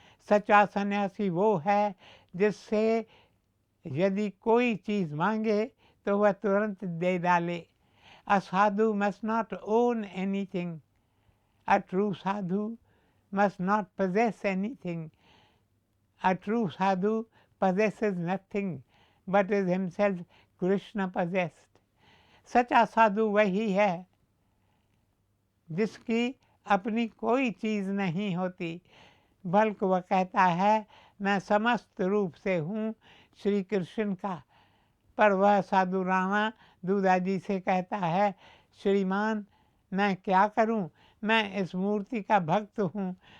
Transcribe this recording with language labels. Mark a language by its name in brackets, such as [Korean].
[Hindi] सच्चा सन्यासी वो है जिससे यदि कोई चीज़ मांगे तो वह तुरंत दे डाले। [English] A sadhu must not own anything, a true sadhu must not possess anything. A true sadhu possesses nothing but is himself Krishna possessed. [Hindi] सच्चा साधु वही है जिसकी अपनी कोई चीज़ नहीं होती, बल्कि वह कहता है मैं समस्त रूप से हूँ श्री कृष्ण का। पर वह साधु राणा दूधाजी से कहता है, श्रीमान मैं क्या करूं, मैं इस मूर्ति का भक्त हूँ।